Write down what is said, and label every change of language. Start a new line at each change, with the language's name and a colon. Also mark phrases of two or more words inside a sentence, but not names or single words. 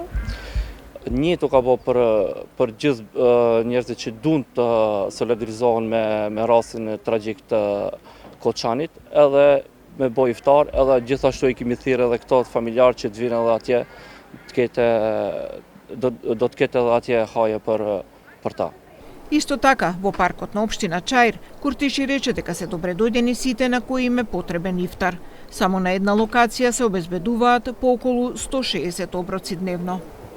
Albanian: Një të ka bo për gjithë njerëzit që duan të solidarizohen me rastin e tragjik të Koçanit, edhe me bo iftar, edhe gjithashtu i kemi thirrë edhe këto familjarë që të vinë edhe atje, do të ketë edhe atje haje për ta.
Macedonian: Исто така, во паркот на општина Чаир, Куртиши рече дека се добре дојдени сите на кои им е потребен ифтар. Само на една локација се обезбедуваат по околу 160 оброци дневно.